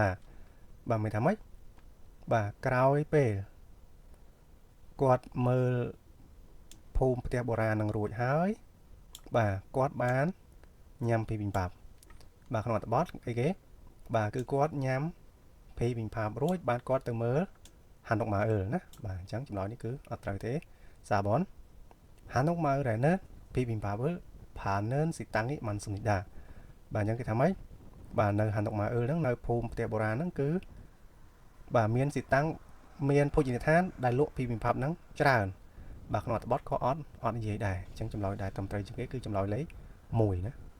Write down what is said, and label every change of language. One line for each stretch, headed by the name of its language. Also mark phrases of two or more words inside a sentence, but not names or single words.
Khmer: បាទមានថាម៉េចបាទក្រោយពេលគាត់មើលភូមិផ្ទះបុរាណនឹងរួចហើយបាទគាត់បានញ៉ាំ bibimbap បាទក្នុងអត្ថបទអីគេបាទគឺគាត់ញ៉ាំ bibimbap រួចបានគាត់ទៅមើល
Korean: 한옥 마을
Khmer: ណាបាទអញ្ចឹងចម្លើយនេះគឺអត់ត្រូវទេ
Korean: 4번 한옥 마을에는 비빔밥을 파는 식당이 많습니다.
Khmer: បាទអញ្ចឹងគេថាម៉េចបាទនៅ
Korean: 한옥 마을
Khmer: ហ្នឹងនៅភូមិផ្ទះបុរាណហ្នឹងគឺបាទមានសិតាំងមានភោជនីយដ្ឋានដែលលក់ bibimbap ហ្នឹងច្រើនបាទក្នុងអត្ថបទក៏អត់និយាយដែរអញ្ចឹងចម្លើយដែលត្រឹមត្រូវជាងគេគឺចម្លើយលេខ1ណា